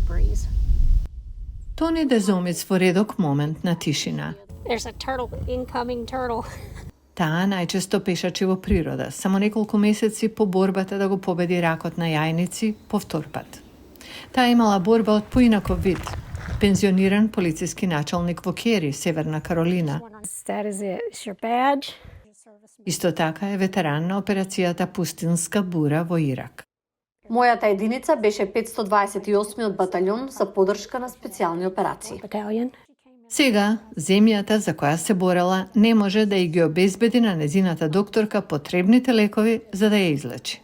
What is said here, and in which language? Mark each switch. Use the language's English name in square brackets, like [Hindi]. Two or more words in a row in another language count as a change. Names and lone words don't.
[English] disease. [Macedonian] Тони Дезомец во редок момент на тишина. [English] There's a turtle, incoming turtle. [Macedonian] Таа најчесто пешачи во природа, само неколку месеци по борбата да го победи ракот на јајници по втор пат. Таа имала борба од поинаков вид. Пензиониран полициски началник во Кери, Северна Каролина. [English] That is it. It's your badge. [Macedonian] Исто така е ветеран на операцијата Пустинска бура во Ирак. Мојата единица беше 528-миот баталјон за поддршка на специјални операции. [English] Battalion. [Macedonian] Сега, земјата за која се борела не може да ги обезбеди на незината докторка потребните лекови за да ја излечи.